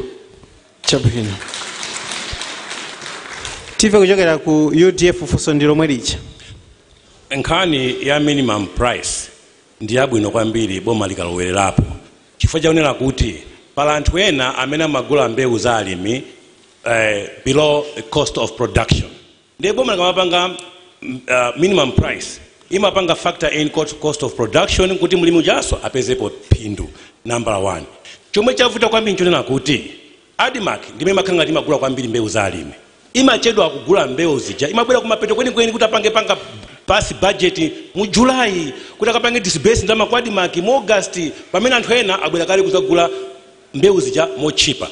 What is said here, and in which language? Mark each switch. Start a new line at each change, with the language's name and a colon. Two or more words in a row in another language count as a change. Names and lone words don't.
Nyanja: Chabwino. Tive kuchokera ku UDF funso ndilo mwelicha. Nkhani ya
English: minimum price
Nyanja: ndi yabwino kwambiri boma likalowererapo. Chifukwa chaonera kuti pala anthu ena amene amagula mbewu za alimi
English: below the cost of production.
Nyanja: Ndiye boma likamapanga
English: minimum price
Nyanja: imapanga
English: factor in cost of production
Nyanja: kuti mulimi ujaso apezepo phindu. Number 1. Chomwe chavuta kwambiri nchonena kuti ADMARC ndime makanga timagula kwambiri mbewu za alimi. Imachedwa kugula mbewu zija imabwera kumapeto kweni kuti apange pasi budget mu July kuti akapange disburse ndama kwa ADMARC mu August pamene anthu ena abwera kale kuzagula mbewu zija mo cheaper.